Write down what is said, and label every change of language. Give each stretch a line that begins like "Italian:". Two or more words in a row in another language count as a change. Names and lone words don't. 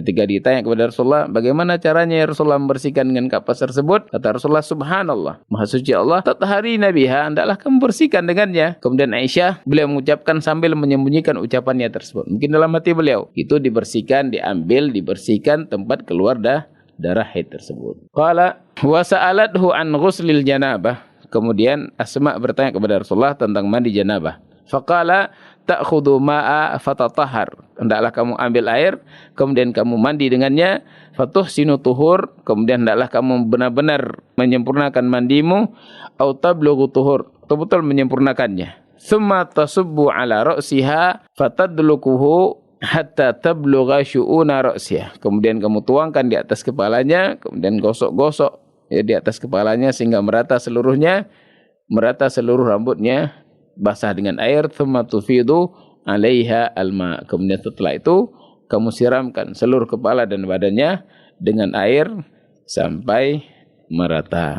Indonesian: Ketika ditanya kepada Rasulullah, bagaimana caranya ya Rasulullah membersihkan dengan kapas tersebut? Kata Rasulullah, subhanallah, maha suci Allah,
Arabic: تطهرين بها,
Indonesian: hendaklah kamu bersihkan dengannya. Kemudian Aisyah, beliau mengucapkan sambil menyembunyikan ucapannya tersebut. Mungkin dalam hati beliau, itu dibersihkan, diambil, dibersihkan tempat keluar darah haid tersebut.
Arabic: قال وسألته عن غسل الجنابة.
Indonesian: Kemudian Asma bertanya kepada Rasulullah tentang mandi janabah.
Arabic: فقال تأخذ ماء فتطهر,
Indonesian: hendaklah kamu ambil air, kemudian kamu mandi dengannya.
Arabic: فتحسن الطهور,
Indonesian: kemudian hendaklah kamu benar-benar menyempurnakan mandimu.
Arabic: أو تبلغ الطهور,
Indonesian: betul-betul menyempurnakannya.
Arabic: ثم تصب على رأسها فتدلكه حتى تبلغ شؤون رأسها.
Indonesian: Kemudian kamu tuangkan di atas kepalanya, kemudian gosok-gosok, ya, di atas kepalanya sehingga merata seluruhnya, merata seluruh rambutnya basah dengan air.
Arabic: ثم تفيض عليها الماء,
Indonesian: kemudian setelah itu kamu siramkan seluruh kepala dan badannya dengan air sampai merata.